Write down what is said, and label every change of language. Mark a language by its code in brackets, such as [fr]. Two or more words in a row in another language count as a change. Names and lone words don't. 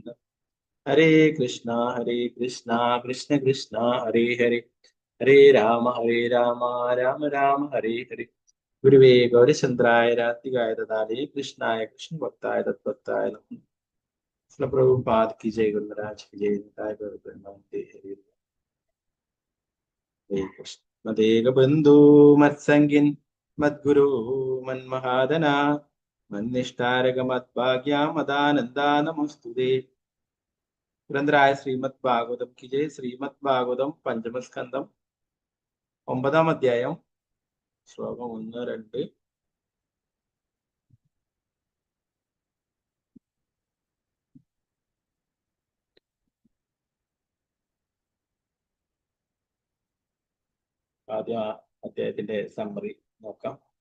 [sa] हरे कृष्ण कृष्ण कृष्ण हरे हरे हरे राम राम राम हरे हरे. गुरवे गौरचन्द्राय रात्रिकाय ददाले कृष्णाय कृष्णभक्ताय तद्भक्ताय नमः. [hi] പ്രഭുപാദ് की जय, गुरुराज की जय, निताय गौर प्रेमानंदे हरे कृष्ण. [sa] मदेक बंधु मत्संगिन मद्गुरु मन्महादन मन्निष्ठारक मद्भाग्य मदानंदा नमस्तुते. [hi] ഗ്രന്ഥരായ ശ്രീമദ് ഭാഗവതം की जय. [ml] ശ്രീമദ് ഭാഗവതം പഞ്ചമസ്കന്ധം 9-ാം അധ്യായം ശ്ലോകം 1, 2. ആദ്യ അധ്യായത്തിന്റെ സമ്മറി നോക്കാം.